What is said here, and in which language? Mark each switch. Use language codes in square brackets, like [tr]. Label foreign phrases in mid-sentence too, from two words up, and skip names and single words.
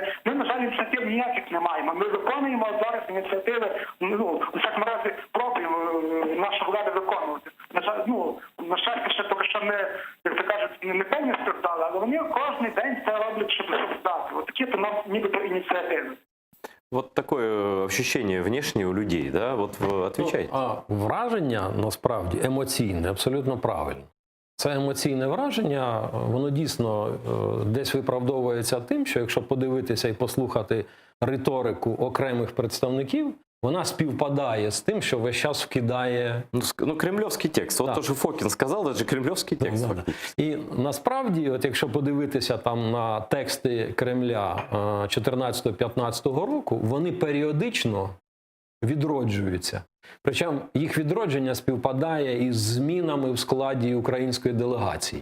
[uk] Ми, на жаль, ініціатив ніяких не маємо. Ми виконуємо зараз ініціативи, у всякому разі, пробуємо наша влада виконувати. На щастя, ще поки що не, як то кажуть, не повністю здали, але вони кожен день це роблять, щоб здати. Ось такі то нам нібито ініціативи. [ru] Вот такое ощущение внешнее у людей, да? Вот вы отвечаете. [uk] А враження, насправді, емоційне, абсолютно правильно. Це емоційне враження, воно дійсно десь виправдовується тим, що якщо подивитися і послухати риторику окремих представників, вона співпадає з тим, що весь час вкидає... [ru] Ну, кремлевский текст. Вот [uk] Так. [ru] то, что Фокин сказал, это же кремлевский текст. Да, да. [uk] І насправді, от якщо подивитися там на тексти Кремля 14-15 року, вони періодично відроджуються. Причому їх відродження співпадає із змінами в складі української делегації.